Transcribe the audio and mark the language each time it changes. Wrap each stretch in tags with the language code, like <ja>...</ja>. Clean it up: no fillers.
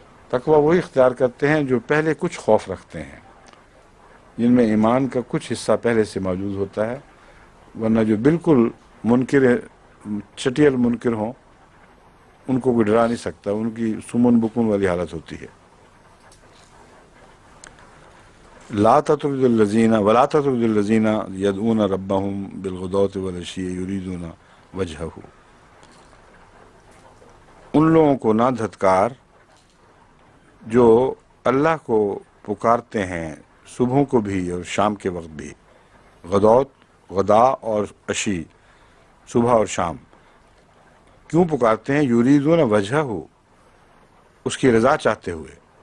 <ur>تقوی وہی اختیار کرتے ہیں جو پہلے کچھ خوف رکھتے ہیں، جن میں ایمان کا کچھ حصہ پہلے سے موجود ہوتا ہے. ورنہ جو بالکل منکر چٹیل منکر ہوں ان کو کوئی ڈرا نہیں سکتا، ان کی سمن بکن والی حالت ہوتی ہے.</ur> <ar>لا تطرد الذین ولا تطرد الذین یدعون ربہم بالغداۃ والعشی یریدون وجہہ.</ar> <ur>ان لوگوں کو نہ دھتکار جو اللہ کو پکارتے ہیں صبحوں کو بھی اور شام کے وقت بھی. غدا اور عشی، صبح اور شام. کیوں پکارتے ہیں؟</ur> <ar>یریدون وجہہ،</ar> <ur>اس کی رضا چاہتے ہوئے.</ur>